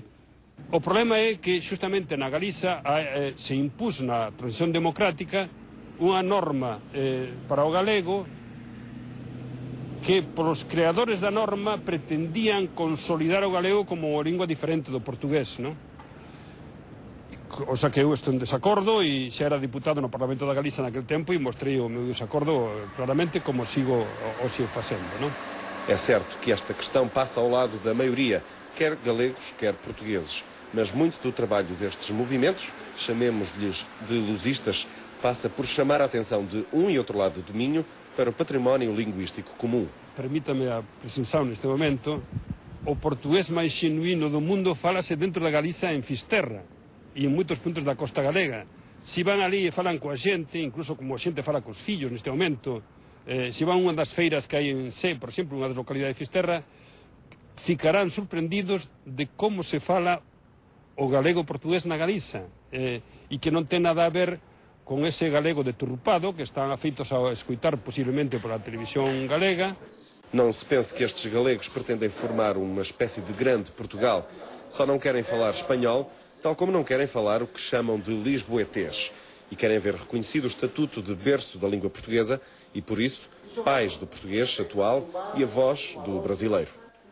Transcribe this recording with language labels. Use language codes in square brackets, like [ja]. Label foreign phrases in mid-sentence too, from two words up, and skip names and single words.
[gl] O problema é que xustamente na Galiza se impuso na transición democrática unha norma para o galego que polos creadores da norma pretendían consolidar o galego como unha lingua diferente do portugués, non? [es] O sea [gl] que eu estou en desacordo e xa era diputado no Parlamento da Galiza naquel tempo e mostrei o meu desacordo claramente como sigo hoxe facendo, non? [pt] É certo que esta questão passa ao lado da maioria, quer galegos, quer portugueses. Mas muito do trabalho destes movimentos, chamemos-lhes de lusistas, passa por chamar a atenção de um e outro lado do Minho para o património linguístico comum. [gl] Permítame a presunção neste momento, o portugués máis xenuíno do mundo fálase dentro da Galiza en Fisterra e en moitos puntos da costa galega. Se van ali e falan coa xente, incluso como a xente fala cos fillos neste momento, se van unha das feiras que hai en Sé, por exemplo, unha das localidades de Fisterra, ficarán sorprendidos de como se fala o galego portugués na Galiza e que non ten nada a ver con ese galego deturpado que están afeitos a escutar posiblemente pola televisión galega. [pt] Não se pense que estes galegos pretendem formar uma espécie de grande Portugal. Só não querem falar espanhol, tal como não querem falar o que chamam de lisboetés. E querem ver reconhecido o estatuto de berço da língua portuguesa e, por isso, pais do português atual e avós do brasileiro.